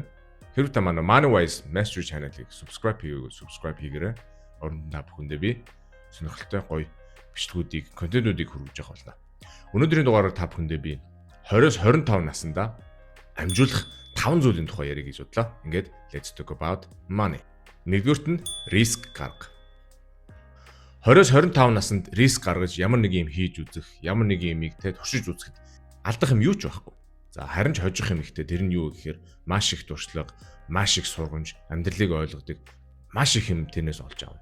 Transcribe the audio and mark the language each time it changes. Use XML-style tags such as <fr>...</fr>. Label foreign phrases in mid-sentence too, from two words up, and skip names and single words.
<mn>Хэрвээ та манай MoneyWise Mastery Channel-ыг subscribe хийгээрэй. Оронд та бүхэндээ би сонирхолтой гоё бичлэгүүдийг, контентуудыг хүргэж явах болно. Өнөөдрийн дугаараар та бүхэндээ би 20-с 25 наснда амжуулах 5 зүйлийн тухай ярих гэж бодлоо. Ингээд</mn> <en>let's talk about money.</en> <mn>Нэгдүгürt нь риск гарга. 20-с 25 наснд риск гаргаж ямар нэг юм хийж үзэх, ямар нэг юмыг туршиж үзэхэд алдах юм юу ч байхгүй. За харин ч хожих юм ихтэй тэр нь юу гэхээр маш их туршлага, маш их сургамж, амьдралыг ойлгодог, маш их юм тэрнээс олж авна.</mn>